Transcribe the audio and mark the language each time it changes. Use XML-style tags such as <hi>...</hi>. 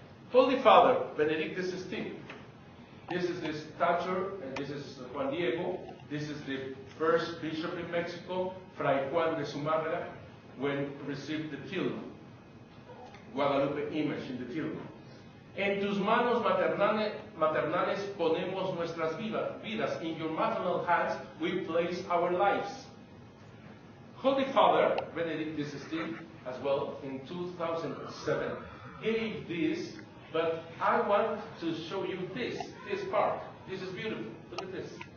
<en>Holy Father Benedict XVI. This is the stature, and this is Juan Diego. This is the first bishop in Mexico, Fray Juan de Zumárraga, when received the tilma, Guadalupe image in the tilma.</en> <es>En tus manos maternales ponemos nuestras vidas.</es> <en>In your maternal hands we place our lives. Holy Father Benedict XVI, as well, in 2007, gave this, but I want to show you this part. This is beautiful. Look at this.</en>